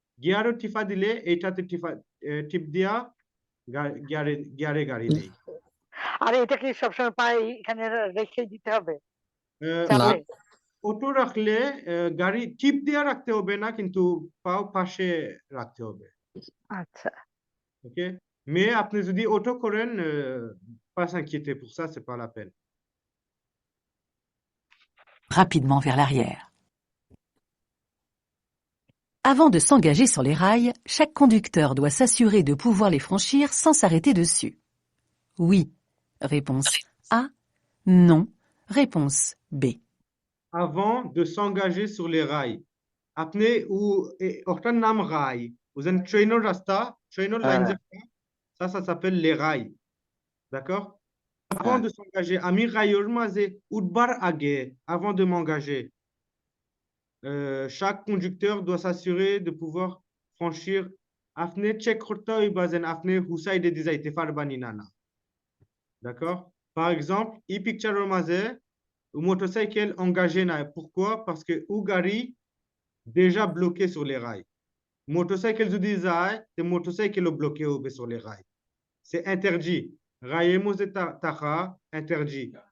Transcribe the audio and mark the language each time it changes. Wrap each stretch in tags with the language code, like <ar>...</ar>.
<bn>গিয়ারও টিপা দিলে এইটাতে টিপ দিয়া গিয়ারে গাড়ি নেই। আর এটা কি সবসময় পায়ে এখানে রেখে দিতে হবে আহ, চাপে? অটো রাখলে গাড়ি টিপ দিয়া রাখতে হবে না, কিন্তু পাও পাশে রাখতে হবে। আচ্ছা,</bn> <fr>ওকে, mais</fr> <bn>আপনি যদি অটো করেন,</bn> <fr>pas s'inquiéter pour ça, c'est pas la peine. rapidement vers l'arrière. Avant de s'engager sur les rails, chaque conducteur doit s'assurer de pouvoir les franchir sans s'arrêter dessus. Oui, réponse A. Non, réponse B. Avant de s'engager sur les rails,</fr> <bn>আপনি ওটার নাম রাই, বুঝেন, ট্রেনের রাস্তা, ট্রেনের line,</bn> <fr>ça s'appelle les rails. D'accord? Avant de s'engager,</fr> <bn>আমি রাইয়ের মাঝে উঠবার আগে,</bn> <fr>avant de m'engager, chaque conducteur doit s'assurer de pouvoir franchir.</fr> <bn>আপনি চেক করতে হইবা যে আপনি হুসাইডে দি যাইতে পারবানি না না।</bn> <fr>D'accord? Par exemple,</fr> <bn>এই পিকচারের মাঝে motorcycle engagé নাই।</bn> <fr>Pourquoi? Parce que ou গাড়ি déjà bloqué sur les rails.</fr> <bn>Motorcycle যদি যায়, তে motorcycle bloqué হবে</bn> <fr>sur les rails. C'est interdit.</fr> <bn>রায়ে মধ্যে থাকা interdit.</bn>